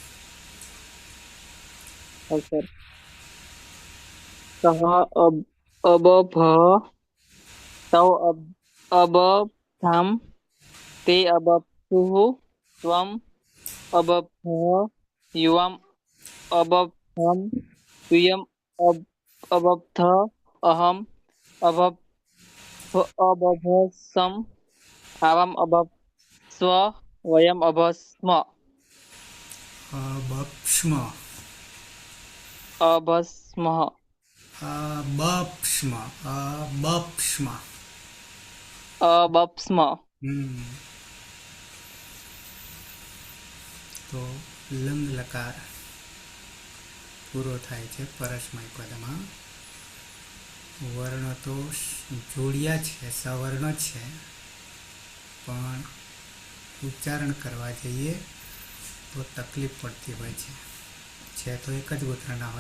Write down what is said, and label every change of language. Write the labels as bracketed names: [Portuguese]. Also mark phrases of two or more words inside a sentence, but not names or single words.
[Sanskrit] सर सः अबभः तौ अबब्धां ते अबप्सुः त्वम् अबभः युवाम् अबब्धं यूयम् अबब्ध अहम् अबभसम् आवाम् अबप्स्व वयम् अबस्म. अबप्स्म अबस्मः अबप्स्म अबप्स्म अबप्स्म. [Gujarati] તો લંગ લકાર પૂરો થાય છે પરસ્મય પદમાં. વર્ણ તો જોડિયા છે, સવર્ણ છે, પણ ઉચ્ચારણ કરવા જઈએ તો તકલીફ પડતી હોય છે તો એક જ ગોત્રના હોય.